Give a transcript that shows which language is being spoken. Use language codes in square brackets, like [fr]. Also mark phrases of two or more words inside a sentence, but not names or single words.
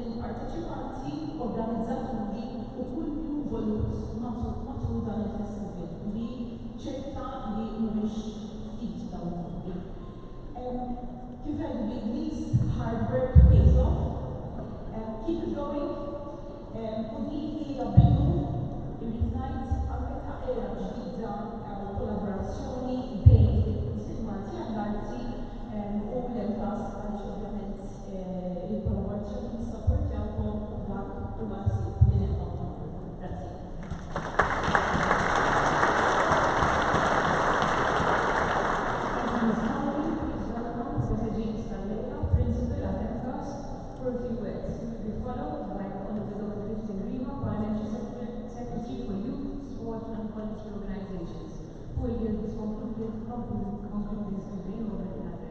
[mt] partiċipanti, organizzaturi u kull involut matul dan il-festival li ċerta li mhumiex ftit dawn il-gruppi. Kif għedu bl-Ingliż, [en] hard work pays off. Keep it going. [mt] U din hija bidu irrid ngħid anke ta' era ġdida kollaborazzjoni bejn il-Kunsill Malti għall-Arti u l-Enpas għaliex ovvjament il-kollaborazzjoni nissapportjawkom dak huwa ħsieb li nilqgħu. Grazzi. [en] For a few words, we followed by Honorable Christian Rima, Parliamentary Secretary for Youth, Sport and Culture Organizations, who will give this concluding speaking over the address.